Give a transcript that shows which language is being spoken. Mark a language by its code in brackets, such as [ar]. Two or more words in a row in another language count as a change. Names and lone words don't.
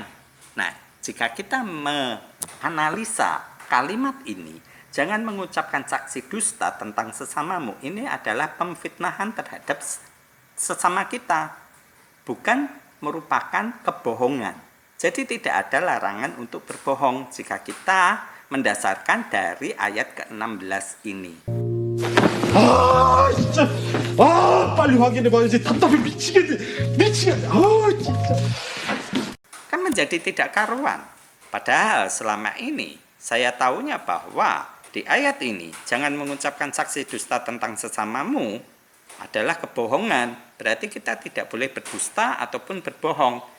[id] Nah, jika kita menganalisa kalimat ini, jangan mengucapkan saksi dusta tentang sesamamu. Ini adalah pemfitnahan terhadap sesama kita. Bukan merupakan kebohongan. Jadi tidak ada larangan untuk berbohong jika kita mendasarkan dari ayat ke-16 ini. [ko] 아 진짜 빨리 확인해봐야지 답답해 미치겠네 진짜 [id] Kan menjadi tidak karuan. Padahal selama ini saya tahunya bahwa di ayat ini jangan mengucapkan saksi dusta tentang sesamamu adalah kebohongan. Berarti kita tidak boleh berdusta ataupun berbohong.